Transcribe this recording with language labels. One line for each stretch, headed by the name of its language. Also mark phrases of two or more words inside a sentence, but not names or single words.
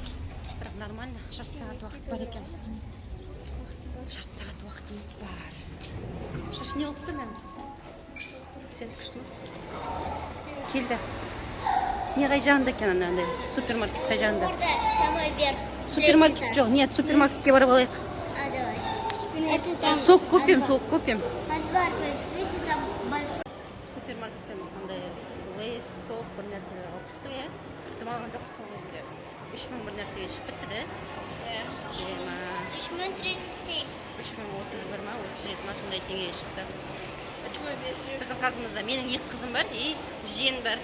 Kazakh: Бірақ нормально, жарты сағат уақыт бар екен. Жарты сағат уақытымыз бар. Шаш не олыпты мен? Цвет күшті ме? Келді. Не қай жағында екен андай? Супермаркет қай жағында?
Russian: Орда, самый верх.
Kazakh: Супермаркет жоқ, нет, супермаркетке барып алайық.
Russian: Давай. Это там... Сок купим. Во двор пошлите, там большой.
Kazakh: Супермаркеттен андай лейс, сок бір нәрселер алып шықтық, иә? Демалған жоқ соңғы бірде. 3000 бір нәрсеге шығып кетті, да? 3037. 3031 ма, 37 ма, сондай теңге шықты. Біздің қасымызда менің 2 қызым бар, и жиен бар.